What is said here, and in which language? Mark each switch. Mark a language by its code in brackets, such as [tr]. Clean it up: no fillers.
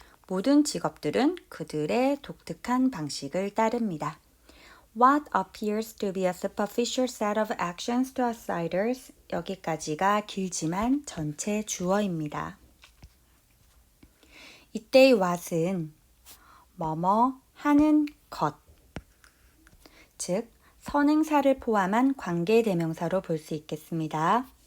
[ko] 모든 직업들은 그들의 독특한 방식을 따릅니다. [en] What appears to be a superficial set of actions to outsiders. [ko] 여기까지가 길지만 전체 주어입니다. 이때의 what은 뭐뭐 하는 것, 즉 선행사를 포함한 관계대명사로 볼 수 있겠습니다.